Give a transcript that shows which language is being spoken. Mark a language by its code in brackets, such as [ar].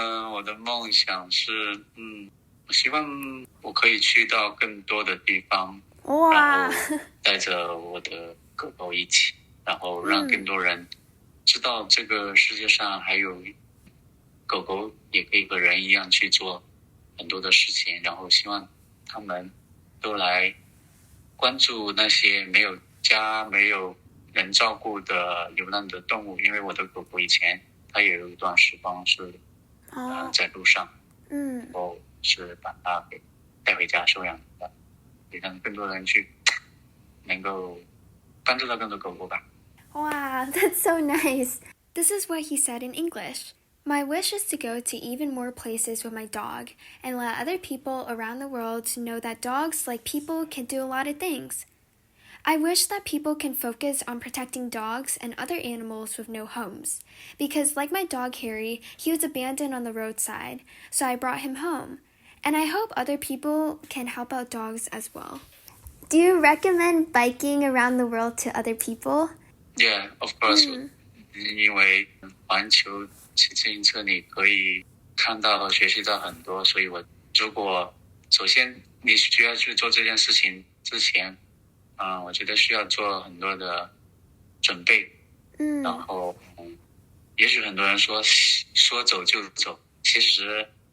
[zh] 我的梦想是我希望我可以去到更多的地方，然后带着我的狗狗一起，然后让更多人知道这个世界上还有狗狗也可以和人一样去做很多的事情，然后希望他们都来关注那些没有家没有人照顾的流浪的动物。因为我的狗狗以前它也有一段时光是在路上，然后是把它给带回家收养的，也让更多人去能够帮助到更多狗狗吧。 [en] Wow, that's so nice. This is what he said in English. My wish is to go to even more places with my dog and let other people around the world know that dogs, like people, can do a lot of things. I wish that people can focus on protecting dogs and other animals with no homes, because like my dog Harry, he was abandoned on the roadside, so I brought him home. And I hope other people can help out dogs as well. Do you recommend biking around the world to other people? Yeah, of course. [zh] 因为环球骑自行车你可以看到和学习到很多，所以如果首先你需要去做这件事情之前，我觉得需要做很多的准备，然后也许很多人说走就走，其实